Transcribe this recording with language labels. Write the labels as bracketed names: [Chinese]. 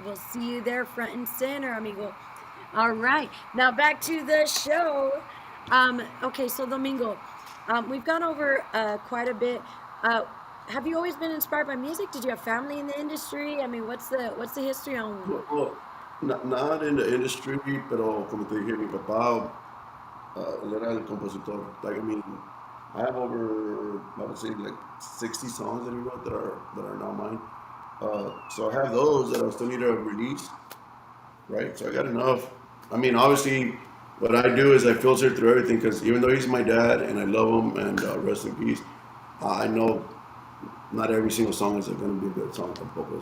[English] We'll see you there front and center, amigo. All right. Now back to the show. Okay, so Domingo, we've gone over quite a bit. Have you always been inspired by music? Did you have family in the industry? I mean, what's the history on? Well, not in the industry, [Spanish] pero como te dije, mi papá él era el compositor. [English] Like, I mean, I have over, I would say, like 60 songs that he wrote that are now mine. So I have those that I still need to release, right? So I got enough. I mean, obviously, what I do is I filter through everything because even though he's my dad and I love him and rest in peace, I know not every single song is going to be a good song tampoco.